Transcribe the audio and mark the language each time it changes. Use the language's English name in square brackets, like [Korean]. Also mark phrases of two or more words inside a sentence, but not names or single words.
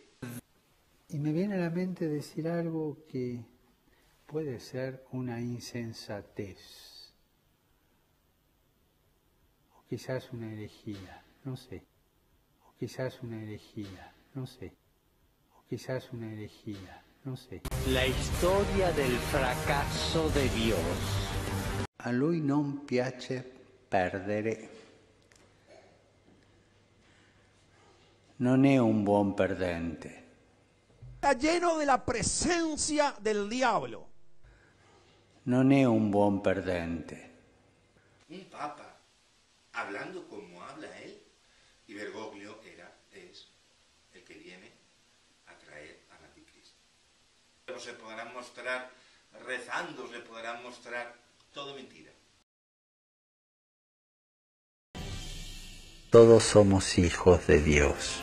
[Spanish] Y me viene a la mente decir algo que puede ser una insensatez. O quizás una herejía, no sé. O quizás una herejía, no sé. O quizás una herejía, no sé. La historia del fracaso de Dios. [Italian] A lui non piace perdere. Non è un buon perdente. [Spanish] Está lleno de la presencia del diablo. [Italian] Non è un buon perdente. [Spanish] Un papa, hablando como habla él, y Bergoglio es el que viene a traer al anticristo. Se podrán mostrar rezando, se podrán mostrar todo mentira. Todos somos hijos de Dios.